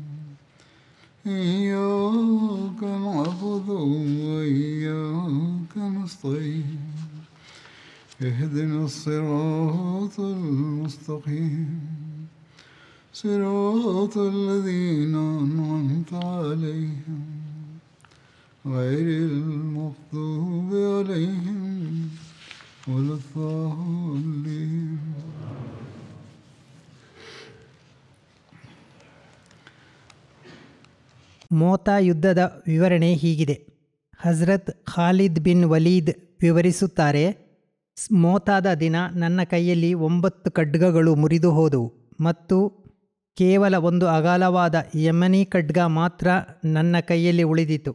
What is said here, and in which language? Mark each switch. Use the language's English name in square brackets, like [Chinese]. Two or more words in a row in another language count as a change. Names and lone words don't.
[Arabic] إياك نعبد وإياك نستعين اهدنا الصراط المستقيم صراط الذين أنعمت عليهم غير المغضوب عليهم ولا الضالين. [Kannada] ಮೋತಾ ಯುದ್ಧದ ವಿವರಣೆ ಹೀಗಿದೆ. ಹಜರತ್ ಖಾಲಿದ್ ಬಿನ್ ವಲೀದ್ ವಿವರಿಸುತ್ತಾರೆ, ಮೋತಾದ ದಿನ ನನ್ನ ಕೈಯಲ್ಲಿ 9 ಖಡ್ಗಗಳು ಮುರಿದು ಹೋದವು ಮತ್ತು ಕೇವಲ ಒಂದು ಅಗಾಲವಾದ ಯಮನಿ ಖಡ್ಗ ಮಾತ್ರ ನನ್ನ ಕೈಯಲ್ಲಿ ಉಳಿದಿತು.